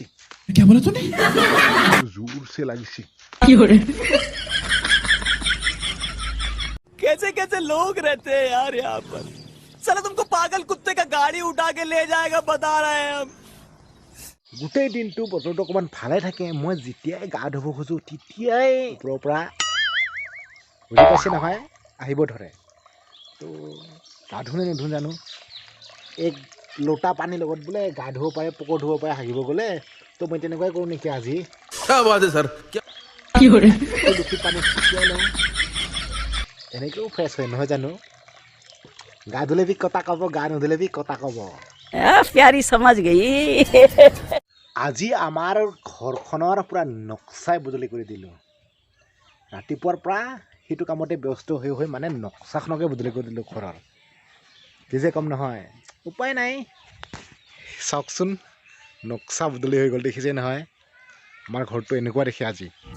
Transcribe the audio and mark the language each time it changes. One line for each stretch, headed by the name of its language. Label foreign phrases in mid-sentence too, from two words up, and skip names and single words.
Hindi: क्या बोला तूने
Assamese: জোৰছে লাগিছে
Hindi: कैसे कैसे लोग रहते हैं यार यहाँ पर साला तुमको पागल कुत्ते का गाड़ी उठा के ले जाएगा बता रहे हैं हम
Assamese: গোটেই দিনটো বতৰটো অকণমান ভালে থাকে মই যেতিয়াই গা ধুব খোজো তেতিয়াই ওপৰৰ পৰা বুজি পাইছে নহয় আহিব ধৰে তো গা ধুনে নুধু জানো এক লোটা পানীৰ লগত বোলে গা ধুব পাৰে পকৰ ধুব পাৰে হাগিব গ'লে তো মই তেনেকুৱাই কৰোঁ নেকি আজি
Hindi: क्या बात है सर
Assamese: দুখি পানী ছিটিয়াই লওঁ এনেকৈও ফ্ৰেছ হয় নহয় জানো গা ধুলে বি কটা ক'ব গা নুধুলে বি কটা ক'ব
Hindi: प्यारी समझ गई
Assamese: আজি আমাৰ ঘৰখনৰ পুৰা নক্সাই বদলি কৰি দিলোঁ ৰাতিপুৱাৰ পৰা সেইটো কামতে ব্যস্ত হৈ হৈ মানে নক্সাখনকে বদলি কৰি দিলোঁ ঘৰৰ কি যে কম নহয় উপায় নাই চাওকচোন নক্সা বদলি হৈ গ'ল দেখিছে নহয় আমাৰ ঘৰটো এনেকুৱা দেখে আজি